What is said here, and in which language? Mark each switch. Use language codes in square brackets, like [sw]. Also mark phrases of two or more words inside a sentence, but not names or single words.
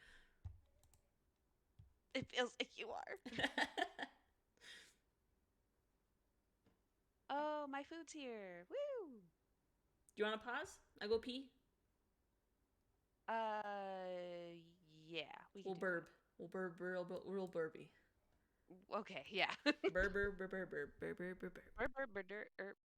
[en] It feels like you are. Oh, my food's here. Woo! Do you want to pause? I go pee? Yeah. We'll burb. We'll burb real burby. Okay, yeah. Burb, burb, burb, burb, burb, burb, burb, burb. Burp.